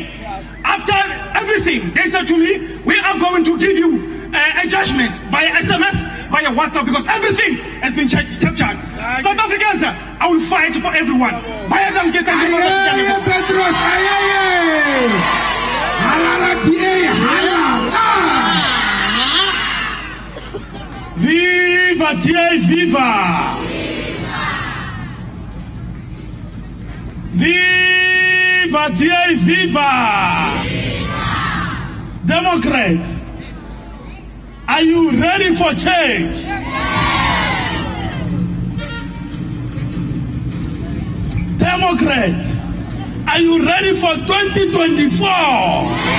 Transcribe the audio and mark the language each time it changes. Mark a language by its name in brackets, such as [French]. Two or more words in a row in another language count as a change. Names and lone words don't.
[English] After everything, they said to me, we are going to give you a judgment via SMS, via WhatsApp, because everything has been captured. South Africans, I will fight for everyone. [Zulu] Halala TA, halala! [English] Viva TA, viva! Viva TA, viva! Democrats, are you ready for change? Democrats, are you ready for 2024?